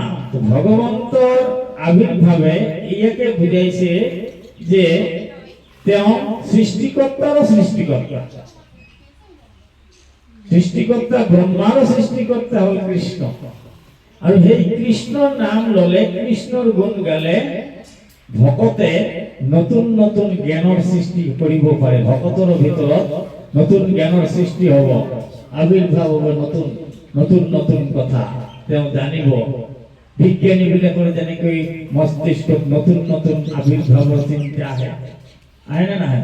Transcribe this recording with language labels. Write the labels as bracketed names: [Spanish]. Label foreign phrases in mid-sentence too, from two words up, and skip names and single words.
[Assamese] ভগবন্তর আবির্ভাবে ইয়াকে বুঝাইছে যে তেওঁ সৃষ্টিকর্তারও সৃষ্টিকর্তা, সৃষ্টিকর্তা ব্রহ্মারও সৃষ্টিকর্তা হল কৃষ্ণ। আর সেই কৃষ্ণর নাম ললে, কৃষ্ণর গুণ গালে ভকতে নতুন নতুন জ্ঞানৰ সৃষ্টি কৰিব পাৰে। ভকতৰ ভিতৰত নতুন জ্ঞানৰ সৃষ্টি হব, আবির্ভাৱ হব, নতুন নতুন নতুন কথা তেওঁ জানিব। বিজ্ঞানী বিলাকৰ যেনেকৈ মস্তিষ্কত নতুন নতুন আবির্ভাৱৰ চিন্তা আহে, আহে না নাহে?